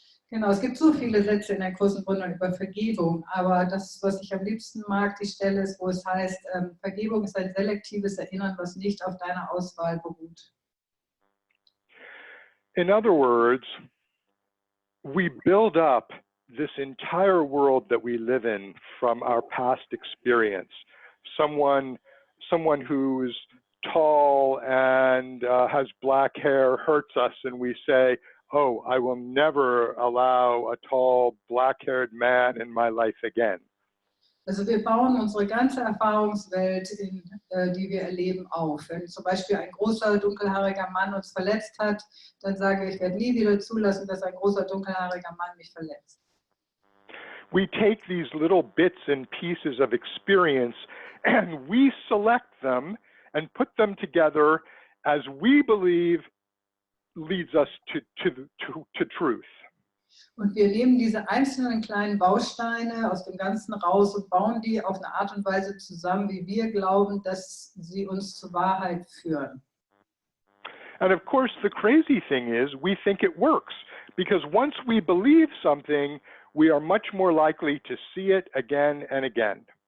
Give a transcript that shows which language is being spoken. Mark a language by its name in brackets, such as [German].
[German] Genau, es gibt so viele Sätze in der Kurs in Wundern über Vergebung, aber das, was ich am liebsten mag, die Stelle ist, wo es heißt, Vergebung ist ein selektives Erinnern, was nicht auf deiner Auswahl beruht. [English] In other words, we build up this entire world that we live in from our past experience. Someone who's tall and has black hair hurts us, and we say, oh, I will never allow a tall, black-haired man in my life again. [German] Also wir bauen unsere ganze Erfahrungswelt, die wir erleben, auf. Wenn zum Beispiel ein großer, dunkelhaariger Mann uns verletzt hat, dann sagen wir, ich werde nie wieder zulassen, dass ein großer, dunkelhaariger Mann mich verletzt. [English] We take these little bits and pieces of experience and we select them and put them together as we believe leads us to truth. [German] Und wir nehmen diese einzelnen kleinen Bausteine aus dem Ganzen raus und bauen die auf eine Art und Weise zusammen, wie wir glauben, dass sie uns zur Wahrheit führen. [English] And of course, the crazy thing is we think it works, because once we believe something, we are much more likely to see it again and again.